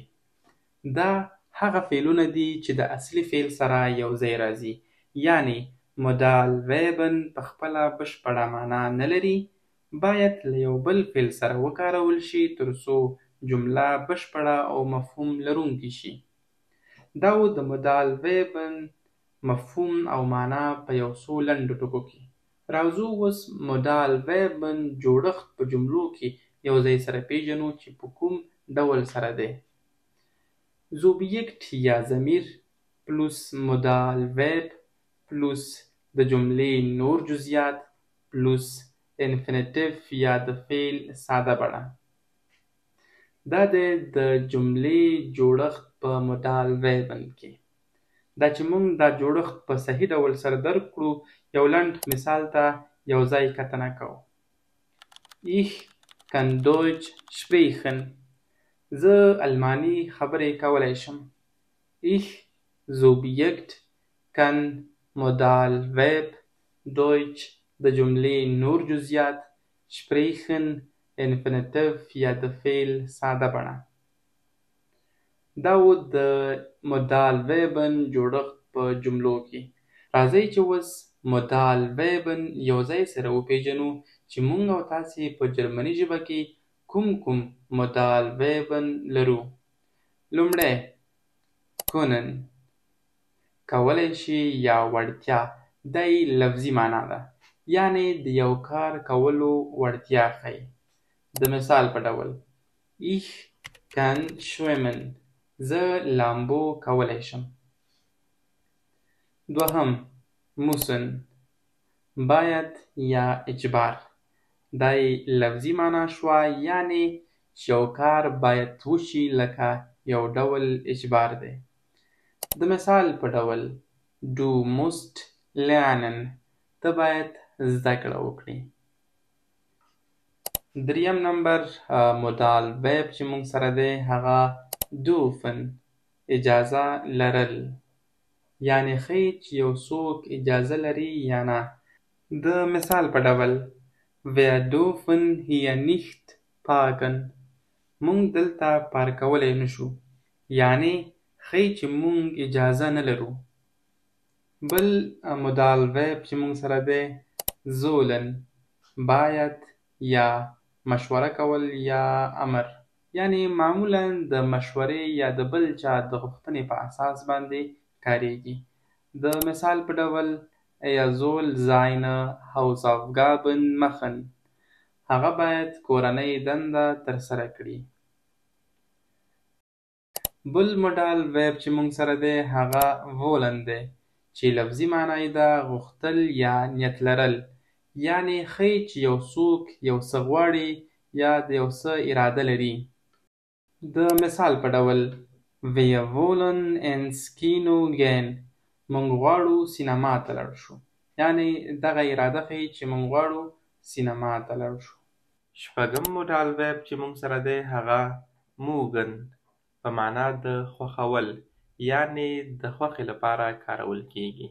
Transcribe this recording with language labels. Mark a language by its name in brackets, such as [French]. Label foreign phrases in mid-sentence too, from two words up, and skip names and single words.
[Pashto] دا هغه فعلونه دي چې د اصلي فعل سره یو ځای راځي، یعنی مودال ویبن په خپله بشپړه معنا نه لري، باید له یو بل فعل سره وکارول شي ترڅو جمله بشپړه او مفهوم لرونکې شي. دا و د مودال ویبن مفهوم او معنا په یو څو لنډو ټکو کې. راځو اوس مودال ویبن جوړښت په جملو کې یو ځای سره پیژنو چې په کوم ډول سره دی. زوبیکت یا ضمیر پلوس مودال ویب پلوس د جملې نور جزئیات پلوس انفینیټیو یا د فعل ساده بڼه. دا دی د جملې جوړښت په مودال ویبن کې. دا چې موږ دا جوړښت په صحیح ډول سره درک کړو، یو لنډ مثال ته یو ځای کتنه کوو. [German] Ich kann Deutsch sprechen. [Pashto] زه الماني خبرې کولی شم. [German] Ich Subjekt kann [Pashto] مودال ویب Deutsch د جملې نور جزئیات sprechen انفینیټیو یا د فعل ساده بڼه. دا و د مودال ویبن جوړښت په جملو کې. راځئ چې اوس مودال ویبن یو ځای سره وپیژنو چې موږ او تاسې په جرمني ژبه کې کوم مودال ویبن لرو. لومړی کنن، کولی شي یا وړتیا. دا یې لفظي معنا ده، یعنی د یو کار کولو وړتیا ښیي. د مثال په ډول [German] Ich kann schwimmen. [Pashto] زه لامبو کولی شم. دوهم müssen، باید یا اجبار. دا یې لفظي معنا شوه، یعنی چې یو کار باید وشي لکه یو ډول اجبار دی. د مثال په ډول [German] Du musst lernen. [Pashto] ته باید زده کړه وکړې. دریم نمبر مودال ویب چې موږ سره دی هغه dürfen، اجازه لرل، یعنی ښیي چې یو څوک اجازه لري یا نه. د مثال په ډول [German] Wir dürfen hier nicht parken. [Pashto] موږ دلته پارکولی نشو، یعنی ښیي چې موږ اجازه نه لرو. بل مودال ویب چې موږ سره دی زولن، باید یا مشوره کول یا امر، یعنی معمولا د مشورې یا د بل چا د غوښتنې په اساس باندې کاریږي. د مثال په ډول [German] Er soll seine Hausaufgaben machen. [Pashto] هغه باید کورنۍ دنده ترسره کړي. بل مودال ویب چې موږ سره دی هغه وولن دی، چې لفظي معنا یې ده غوښتل یا نیت لرل، یعنی ښیي چې یو څوک یو څه غواړي یا د یو څه اراده لري. د مثال په ډول [German] Wir wollen ins Kino gehen. [Pashto] موږ غواړو سینما ته لاړ شو، یعنی دغه اراده ښیي چې موږ غواړو سینما ته لاړ شو. شپږم مودال ویب چې موږ سره دی هغه موږن، په معنا د خوښول، یعنی د خوښې لپاره کارول کیږي.